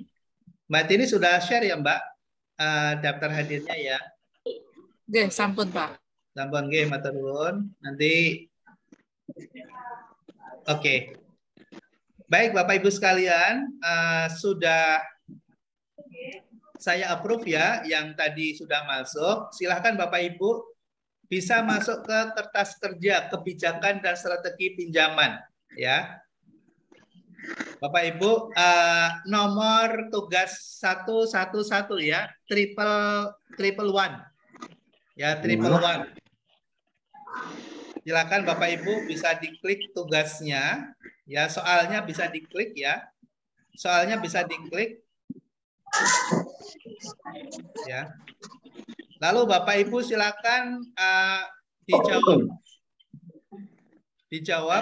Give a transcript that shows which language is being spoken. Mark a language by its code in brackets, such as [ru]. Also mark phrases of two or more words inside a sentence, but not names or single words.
[id] Mbak Tini sudah share ya Mbak daftar hadirnya ya? Oke, sampun Pak. [jv] Sampun nggih, matur nuwun. [id] Nanti oke. Baik Bapak Ibu sekalian, sudah saya approve ya yang tadi sudah masuk. Silahkan Bapak Ibu bisa masuk ke kertas kerja kebijakan dan strategi pinjaman, ya. Bapak Ibu, nomor tugas 111 ya, [en] triple one, ya triple one. [id] Silakan Bapak Ibu bisa diklik tugasnya, ya soalnya bisa diklik ya, soalnya bisa diklik, ya. Lalu Bapak Ibu silakan dijawab.